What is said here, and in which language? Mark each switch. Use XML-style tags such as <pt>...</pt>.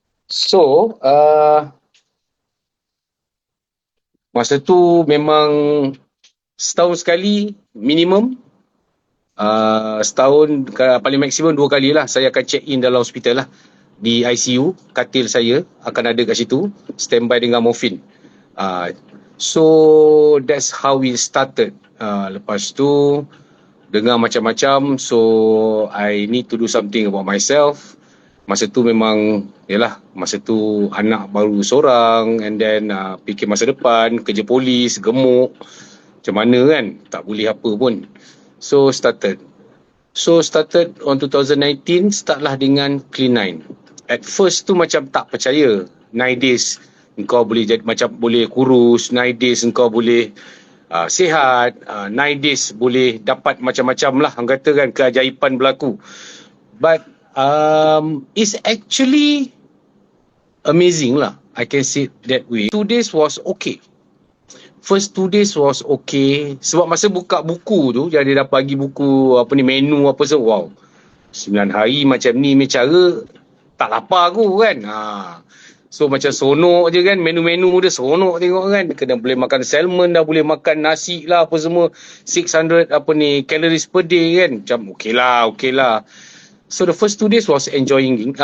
<ms>So, masa tu memang setahun sekali minimum. Setahun paling maksimum 2 kali lah saya akan check in dalam hospital lah. Di ICU, katil saya akan ada kat situ, standby dengan morfin.</ms> <en>So that's how we started.</en> <ms>Lepas tu dengar macam-macam,</ms> <en>so I need to do something about myself.</en> <ms>Masa tu memang, masa tu anak baru seorang,</ms> <en>and then</en> <ms>fikir masa depan, kerja polis, gemuk, macam mana kan, tak boleh apa pun.</ms> <en>So started. So started on 2019, startlah</en> <ms>dengan Clean9.</ms> <en>At first</en> <ms>tu macam tak percaya. 9 days engkau boleh jadi macam boleh kurus, 9 days engkau boleh sihat, 9 days boleh dapat macam-macam lah, orang kata kan, keajaiban berlaku.</ms> <en>But it's actually amazing lah, I can say that way. 2 days was okay. First 2 days was okay.</en> <ms>Sebab masa buka buku tu, dia dah bagi buku menu apa semua. Wow. 9 hari macam ni cara tak lapar aku kan. So macam sonok je kan, menu-menu dia sonok tengok kan. Kena boleh makan salmon dah, boleh makan nasi lah apa semua.</ms> <en>600 calories per day</en> <ms>kan. Macam okey lah.</ms> <en>So the first 2 days was enjoying.</en>